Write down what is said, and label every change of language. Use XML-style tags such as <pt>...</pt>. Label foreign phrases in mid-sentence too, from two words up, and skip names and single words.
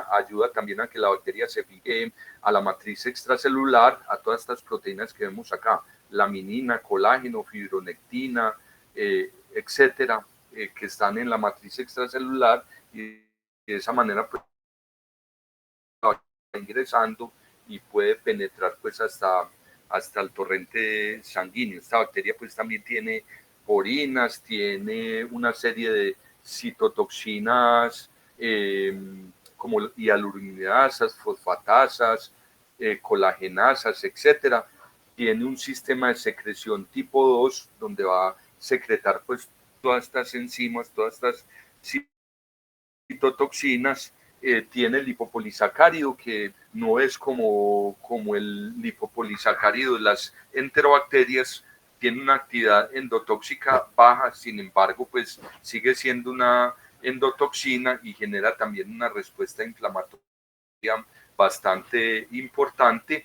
<es>ayuda también a que la bacteria se fije a la matriz extracelular, a todas estas proteínas que vemos acá, laminina, colágeno, fibronectina, etcétera, que están en la matriz extracelular, y de esa manera pues va ingresando y puede penetrar pues hasta el torrente sanguíneo. Esta bacteria pues también tiene porinas, tiene una serie de citotoxinas como hialuronidasas, fosfatasas, colagenasas, etcétera. Tiene un sistema de secreción tipo 2 donde va a secretar pues todas estas enzimas, todas estas citotoxinas. Tiene el lipopolisacárido, que no es como el lipopolisacárido de las enterobacterias, tiene una actividad endotóxica baja, sin embargo, pues sigue siendo una endotoxina y genera también una respuesta inflamatoria bastante importante.</es>